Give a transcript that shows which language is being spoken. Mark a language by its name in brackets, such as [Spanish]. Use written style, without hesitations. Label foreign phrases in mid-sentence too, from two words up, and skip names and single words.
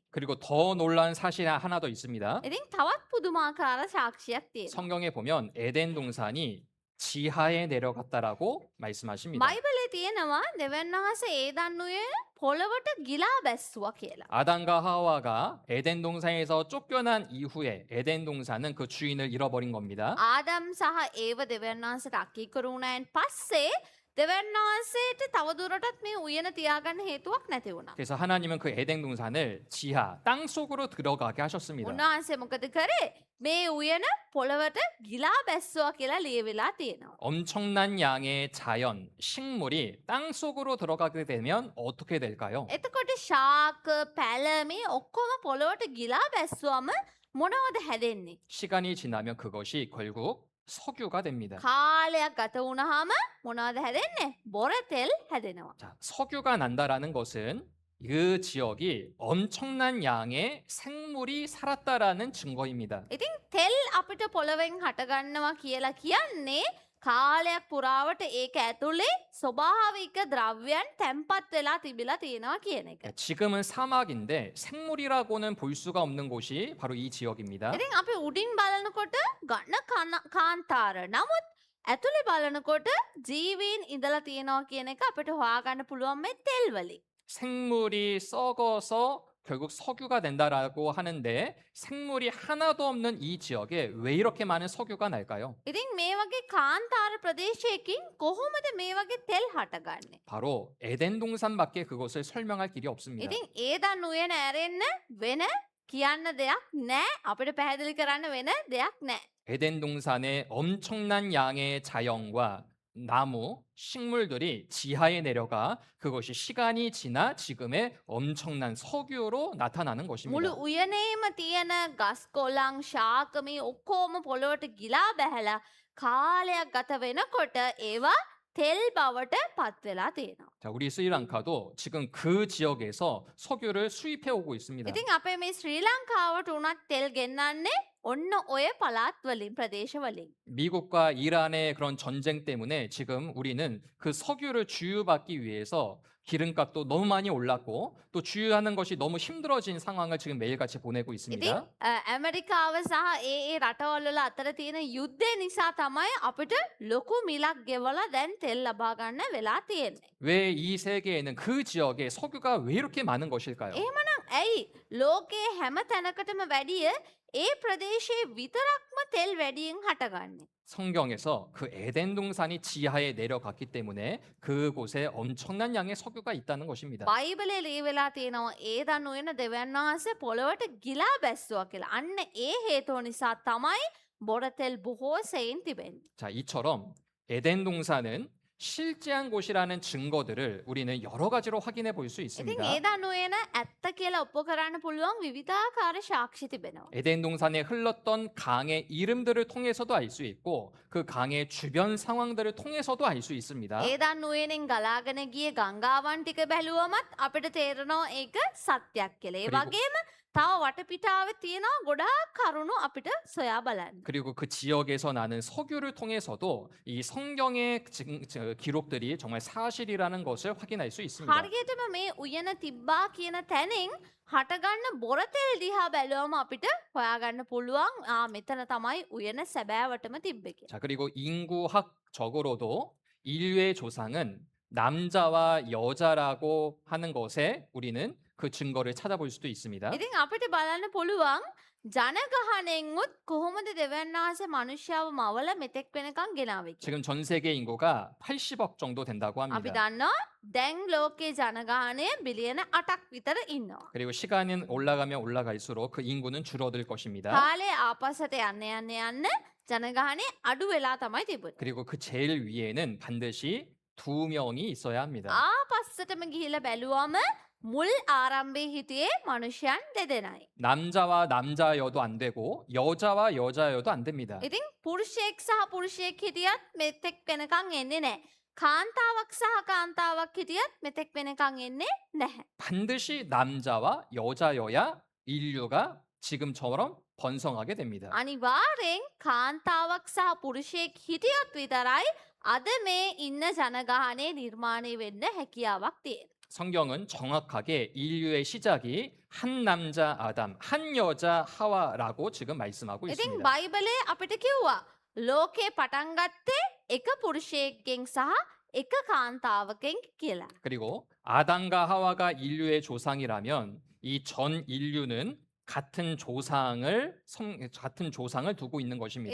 [Korean] 그리고 더 놀라운 사실 하나 더 있습니다. [Sinhala] ඉතින් තවත් පුදුමාකාර 사ක්ෂියක් තියෙනවා. [Korean] 성경에 보면 에덴 동산이 지하에 내려갔다라고 말씀하십니다. [Sinhala] බයිබලේ තියෙනවා දෙවියන් වහන්සේ ඒදන් උයේ පොළවට ගිලා බැස්සුවා කියලා. [Korean] 아담과 하와가 에덴 동산에서 쫓겨난 이후에 에덴 동산은 그 주인을 잃어버린 겁니다. [Sinhala] ආදම් සහ ඒව දෙවියන් වහන්සේට අකීකරු වුණායින් පස්සේ දෙවියන් වහන්සේට තවදුරටත් මේ උයන තියාගන්න හේතුවක් නැති වුණා. [Korean] 그래서 하나님은 그 에덴 동산을 지하 땅 속으로 들어가게 하셨습니다. [Sinhala] උන්වහන්සේ මොකද කරේ? මේ උයන පොළවට ගිලා බැස්සුවා කියලා ලියවිලා තියෙනවා. [Korean] 엄청난 양의 자연, 식물이 땅 속으로 들어가게 되면 어떻게 될까요? [Sinhala] එතකොට ශාක පැල මේ ඔක්කොම පොළොවට ගිලා බැස්සුවම මොනවද හැදෙන්නේ? [Korean] 시간이 지나면 그것이 결국 석유가 됩니다. [Sinhala] කාලයක් ගත වුණාම මොනවද හැදෙන්නේ? බොරතෙල් හැදෙනවා. [Korean] 자, 석유가 난다라는 것은 그 지역이 엄청난 양의 생물이 살았다라는 증거입니다. [Sinhala] ඉතින් තෙල් අපිට පොළවෙන් හටගන්නවා කියලා කියන්නේ කාලයක් පුරාවට ඒක ඇතුලේ ස්වභාවික ద్రవ్‍යයන් තැම්පත් වෙලා තිබිලා තියෙනවා කියන එක. [Korean] 지금은 사막인데 생물이라고는 볼 수가 없는 곳이 바로 이 지역입니다. [Sinhala] ඉතින් අපි උඩින් බලනකොට ගන්න කාන්තාර. නමුත් ඇතුලේ බලනකොට ජීවීන් ඉඳලා තියෙනවා කියන එක අපිට හොයාගන්න පුළුවන් මේ තෙල් වලින්. [Korean] 생물이 썩어서 결국 석유가 된다라고 하는데 생물이 하나도 없는 이 지역에 왜 이렇게 많은 석유가 날까요? [Sinhala] ඉතින් මේ වගේ කාන්තාර ප්‍රදේශයකින් කොහොමද මේ වගේ තෙල් හටගන්නේ? [Korean] 바로 에덴 동산밖에 그것을 설명할 길이 없습니다. [Sinhala] ඉතින් ඒදන් උයන ඇරෙන්න වෙන කියන්න දෙයක් නෑ. අපිට පැහැදිලි කරන්න වෙන දෙයක් නෑ. [Korean] 에덴 동산에 엄청난 양의 자연과 나무, 식물들이 지하에 내려가 그것이 시간이 지나 지금의 엄청난 석유로 나타나는 [Sinhala] මුළු [Korean] 것입니다. [Sinhala] උයනේම තියෙන ගස් කොළං ශාකමී ඔක්කොම පොළොවට ගිලා බැහැලා කාලයක් ගත වෙනකොට ඒවා තෙල් බවට පත් වෙලා තියෙනවා. [Korean] 자, 우리 스리랑카도 지금 그 지역에서 석유를 수입해 오고 있습니다. [Sinhala] ඉතින් අපේ මේ ශ්‍රී ලංකාවට උනත් තෙල් ගෙන්නන්නේ ඔන්න ඔය පළාත් වලින් ප්‍රදේශ වලින්. [Korean] 미국과 이란의 그런 전쟁 때문에 지금 우리는 그 석유를 주유받기 위해서 기름값도 너무 많이 올랐고 또 주유하는 것이 너무 힘들어진 상황을 지금 매일같이 보내고 [Sinhala] ඉතින් [Korean] 있습니다. [Sinhala] ඇමරිකාව සහ ඒ රටවල් වල අතර තියෙන යුද්ධය නිසා තමයි අපිට ලොකු මිලක් ගෙවලා දැන් තෙල් ලබා ගන්න වෙලා තියෙන්නේ. [Korean] 왜 이 세계에는 그 지역에 석유가 왜 이렇게 많은 것일까요? [Sinhala] එහෙමනම් ඇයි ලෝකයේ හැම තැනකටම වැඩිය ඒ ප්‍රදේශයේ විතරක්ම තෙල් වැඩියෙන් හටගන්නේ? [Korean] 성경에서 그 에덴 동산이 지하에 내려갔기 때문에 그곳에 엄청난 양의 석유가 있다는 것입니다. [Sinhala] බයිබලයේ ලියවිලා තියෙනවා ඒ දනුවෙන දෙවියන් වහන්සේ පොළොවට ගිලා බැස්සුවා කියලා. අන්න ඒ හේතුව නිසා තමයි බොරතෙල් බොහෝ සෙයින් තිබෙන්නේ. [Korean] 자, 이처럼 에덴 동산은 실제한 곳이라는 증거들을 우리는 여러 가지로 확인해 볼 수 [Sinhala] ඉතින් [Korean] 있습니다. [Sinhala] ඒ දනුවෙන ඇත්ත කියලා ඔප්පු කරන්න පුළුවන් විවිධාකාර 사ක්ෂි තිබෙනවා. [Korean] 에덴 동산에 흘렀던 강의 이름들을 통해서도 알 수 있고 그 강의 주변 상황들을 통해서도 알 수 있습니다. [Sinhala] ඒ දනුවෙනින් ගලාගෙන ගිය ගංගාවන් ටික බැලුවමත් අපිට තේරෙනවා ඒක සත්‍යයක් කියලා. ඒ [Korean] 그리고- [Sinhala] වගේම තව වටපිටාවේ තියෙනවා ගොඩාක් කරුණු අපිට සොයා බලන්න. [Korean] 그리고 그 지역에서 나는 석유를 통해서도 이 성경의 기록들이 정말 사실이라는 것을 확인할 수 있습니다. [Sinhala] හරියටම මේ උයන තිබ්බා කියන තැනින් හටගන්න බොරතෙල් දිහා බැලුවම අපිට හොයාගන්න පුළුවන් මෙතන තමයි උයන සැබෑවටම තිබ්බේ කියලා. [Korean] 자, 그리고 인구학적으로도 인류의 조상은 남자와 여자라고 하는 것에 우리는 그 증거를 찾아볼 수도 있습니다. [Sinhala] ඉතින් අපිට බලන්න පුළුවන් ජනගහණයෙන්ුත් කොහොමද දෙවියන් වහන්සේ මනුෂ්‍යව මවල මෙතෙක් වෙනකන් ගෙනාවේ කියලා. [Korean] 지금 전 세계 인구가 80억 정도 된다고 [Sinhala] අපි [Korean] 합니다. [Sinhala] දන්නවා දැන් ලෝකයේ ජනගහණය බිලියන 8ක් විතර ඉන්නවා. [Korean] 그리고 시간은 올라가면 올라갈수록 그 인구는 줄어들 것입니다. [Sinhala] කාලේ ආපස්සට යන්න ජනගහණය අඩු වෙලා තමයි තිබුණේ. [Korean] 그리고 그 제일 위에는 반드시 2명이 있어야 합니다. [Sinhala] ආපස්සටම ගිහිල්ලා බැලුවම මුල් ආරම්භයේ හිටියේ මනුෂ්‍යයන් දෙදෙනයි. [Korean] 남자와 남자여도 안 되고 여자와 여자여도 안 됩니다. [Sinhala] ඉතින් පුරුෂයෙක් සහ පුරුෂයෙක් හිටියත් මෙතෙක් වෙනකන් එන්නේ නැහැ. කාන්තාවක් සහ කාන්තාවක් හිටියත් මෙතෙක් වෙනකන් එන්නේ නැහැ. [Korean] 반드시 남자와 여자여야 인류가 지금처럼 번성하게 됩니다. [Sinhala] අනිවාර්යෙන් කාන්තාවක් සහ පුරුෂයෙක් හිටියොත් විතරයි අද මේ ඉන්න ජනගහනය නිර්මාණය වෙන්න හැකියාවක් තියෙන. [Korean] 성경은 정확하게 인류의 시작이 한 남자 아담, 한 여자 하와라고 지금 말씀하고 [Sinhala] ඉතින් [Korean] 있습니다. [Sinhala] බයිබලේ අපිට කිව්වා ලෝකේ පටන් ගත්තේ එක පුරුෂයෙක්ගෙන් සහ එක කාන්තාවකින් කියලා. [Korean] 그리고 아담과 하와가 인류의 조상이라면 이 전 인류는 같은 조상을 두고 있는 것입니다.